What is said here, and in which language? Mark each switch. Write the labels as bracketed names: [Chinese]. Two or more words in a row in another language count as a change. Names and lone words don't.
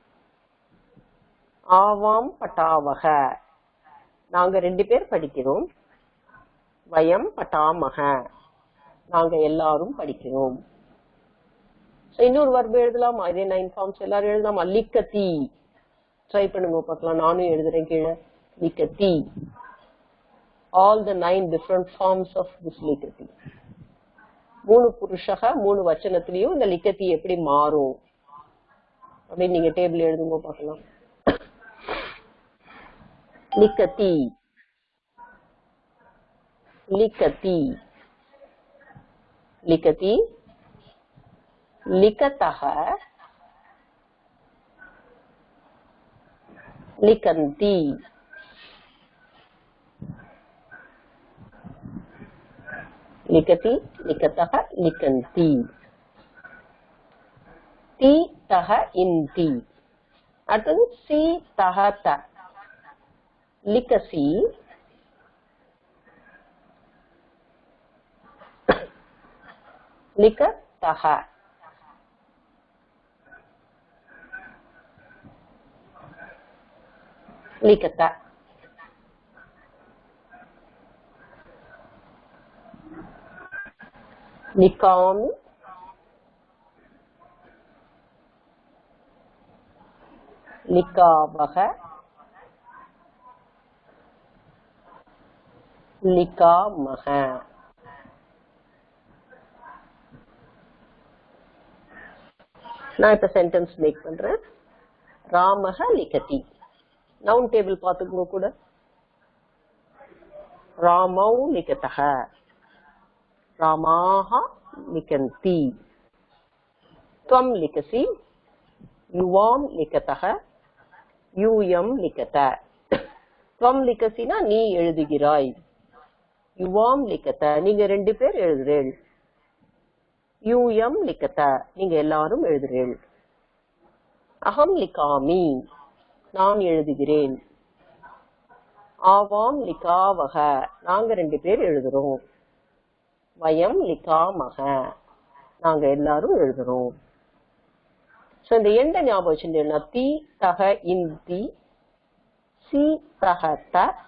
[Sanskrit] आवां पठावः [Tamil] நாங்க ரெண்டு பேர் படிக்கிறோம் [Sanskrit] वयं पठामः [Tamil] நாங்க எல்லாரும் படிக்கிறோம் இன்னொரு வர்பு எழுதலாம் அதே 9 ஃபார்ம்ஸ் எல்லாரும் எழுதலாம் லிக்கதி ட்ரை பண்ணுங்க பார்க்கலாம் நானும் எழுதுறேன் கீழே லிக்கதி [English] all the 9 different forms of this likati [Tamil] மூணு புருஷக மூணு வச்சனத்திலயும் இந்த லிக்கதி எப்படி மாறும் அப்படி நீங்க டேபிள் எழுதுங்க பார்க்கலாம் லிக்கதி [Sanskrit] लिखति लिखति लिखतः लिखन्ति लिखति लिखतः लिखन्ति ति तः इन्ति அடுத்து सि तः थ लिखसि लिखतः लिखत लिखामि लिखावः [Tamil] लिखामः நான் இப்ப [English] sentence make [Tamil] பண்றேன் [Sanskrit] रामः लिखति [English] noun table [Tamil] பாத்துக்கோ கூட [Sanskrit] रामौ लिखतः रामाः लिखन्ति त्वं लिखसि युवां लिखतः यूयं लिखत त्वं लिखसि ना [Tamil] நீ எழுதுகிறாய் [Sanskrit] युवां लिखत [Tamil] நீங்க ரெண்டு பேர் எழுதுறீர்கள் [Sanskrit] यूयं लिखत [Tamil] நீங்க எல்லாரும் எழுதுறீர்கள் [Sanskrit] अहं लिखामि [Tamil] நான் எழுதுகிறேன் [Sanskrit] आवां लिखावः [Tamil] நாங்க ரெண்டு பேர் எழுதுறோம் [Sanskrit] वयं लिखामः [Tamil] நாங்க எல்லாரும் எழுதுறோம் சோ இந்த எண்ட ஞாபகம் வச்சுட்டேன்னா [Sanskrit] ति तः इन्ति सि तः थ